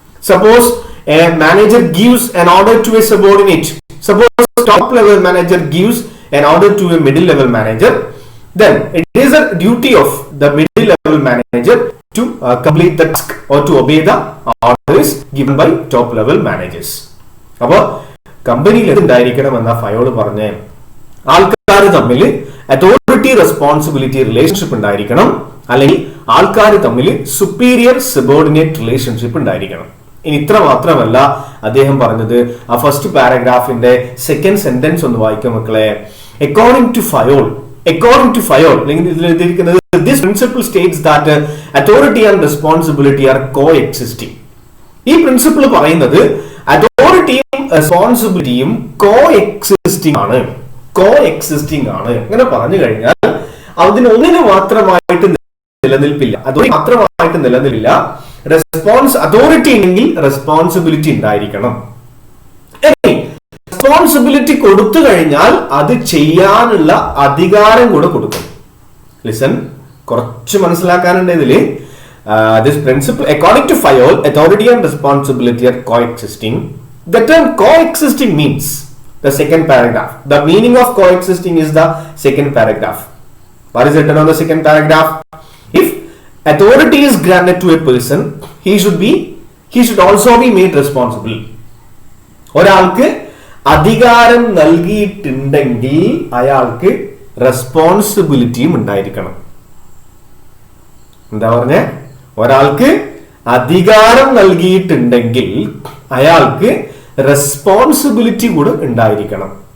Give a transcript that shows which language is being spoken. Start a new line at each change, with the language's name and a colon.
English: Suppose a manager gives an order to a subordinate. Suppose top level manager gives an order to a middle level manager, then it is a duty of the middle level manager to complete the task or to obey the orders given by top level managers.
Malayalam: അപ്പോൾ കമ്പനിയിൽ എന്തായിരിക്കണം എന്ന Fayol പറഞ്ഞ ആൾക്കാർ തമ്മിൽ authority responsibility relationship ഉണ്ടായിരിക്കണം, അല്ലെങ്കിൽ ആൾക്കാർ തമ്മിൽ സുപ്പീരിയർ സബോർഡിനേറ്റ് റിലേഷൻഷിപ്പ് ഉണ്ടായിരിക്കണം. ഇനി ഇത്ര മാത്രമല്ല അദ്ദേഹം പറഞ്ഞത്. ആ ഫസ്റ്റ് പാരഗ്രാഫിന്റെ സെക്കൻഡ് സെന്റൻസ് ഒന്ന് വായിക്കാം മക്കളെ. അക്കോർഡിംഗ് ടു ഫയോൾ അല്ലെങ്കിൽ ഇതിൽ എഴുതിയിരിക്കുന്നത്
English: this principle states that authority and responsibility are coexisting.
Malayalam: ഈ പ്രിൻസിപ്പിൾ പറയുന്നത് അതോറിറ്റിയും റെസ്പോൺസിബിലിറ്റിയും കോഎക്സിസ്റ്റിംഗ് ആണ്. അങ്ങനെ പറഞ്ഞു കഴിഞ്ഞാൽ അതിന് ഒന്നിന് മാത്രമായിട്ട് നിലനിൽപ്പില്ല, അതോറിറ്റി മാത്രമായിട്ട് നിലനിൽപ്പില്ല. അതോറിറ്റി ഉണ്ടെങ്കിൽ റെസ്പോൺസിബിലിറ്റി ഉണ്ടായിരിക്കണം. റെസ്പോൺസിബിലിറ്റി കൊടുത്തു കഴിഞ്ഞാൽ അത് ചെയ്യാനുള്ള അധികാരം കൂടെ കൊടുക്കണം. ലിസൺ, കുറച്ച് മനസ്സിലാക്കാനുണ്ട് ഇതില്.
English: This principle, according to Fayol, authority and responsibility are coexisting. The term coexisting means the second paragraph. The meaning of coexisting is the second paragraph. What is written on the second paragraph? If authority is granted to a person, he should also be made responsible.
Malayalam: ഒരാൾക്ക് അധികാരം നൽകിയിട്ടുണ്ടെങ്കിൽ അയാൾക്ക് റെസ്പോൺസിബിലിറ്റിയും ഉണ്ടായിരിക്കണം. എന്താ പറഞ്ഞേ? ഒരാൾക്ക് അധികാരം നൽകിയിട്ടുണ്ടെങ്കിൽ അയാൾക്ക് റെസ്പോൺസിബിലിറ്റി കൂടെ ഉണ്ടായിരിക്കണം.